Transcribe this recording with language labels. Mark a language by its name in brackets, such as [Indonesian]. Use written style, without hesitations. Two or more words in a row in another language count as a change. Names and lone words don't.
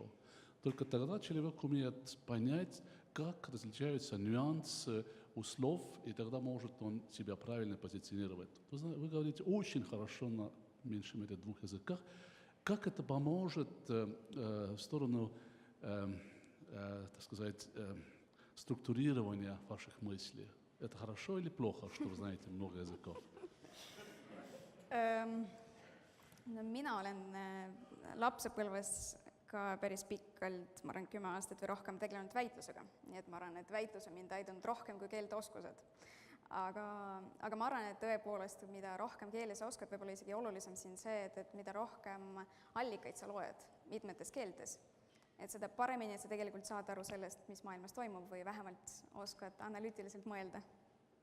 [Russian] Только тогда человек умеет понять, как различаются нюансы у слов, и тогда может он себя правильно позиционировать. Вы говорите очень хорошо на меньшем 2 языках. Как это поможет в сторону, так сказать, структурирования ваших мыслей? Это хорошо или плохо, что вы знаете много языков? [Estonian] No mina olen lapsepõlves ka päris pikalt, ma arvan, 10 aastat või rohkem tegelenud väitlusega. Nii et ma arvan, et väitlus on mind aidanud rohkem kui keelte oskused. Aga ma arvan, et tõepoolest, mida rohkem keele sa oskad, võib-olla isegi olulisem siin see, et mida rohkem allikaid sa loed mitmetes keeltes, et seda paremini sa tegelikult saad aru sellest, mis maailmas toimub või vähemalt oskad analüütiliselt mõelda.